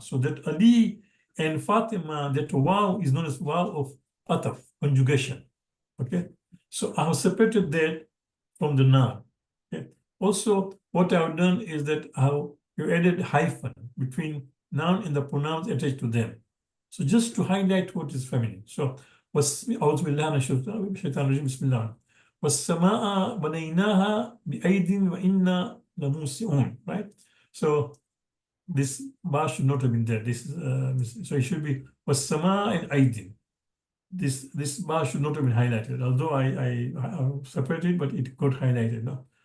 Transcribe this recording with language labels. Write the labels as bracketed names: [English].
[English] So that Ali and Fatima, that waw is known as waw of ataf, conjugation. Okay, so I have separated that from the noun. Okay. Also, what I have done is that I have added hyphen between noun and the pronouns attached to them. So just to highlight what is feminine. [Arabic] So أعوذ بالله من الشيطان الرجيم بسم الله والسماء بنيناها بأيد وإنا لموسعون, right? [English] So this bar should not have been there. This is so it should be والسماء and أيد. This bar should not have been highlighted, although I separated, but it got highlighted. No?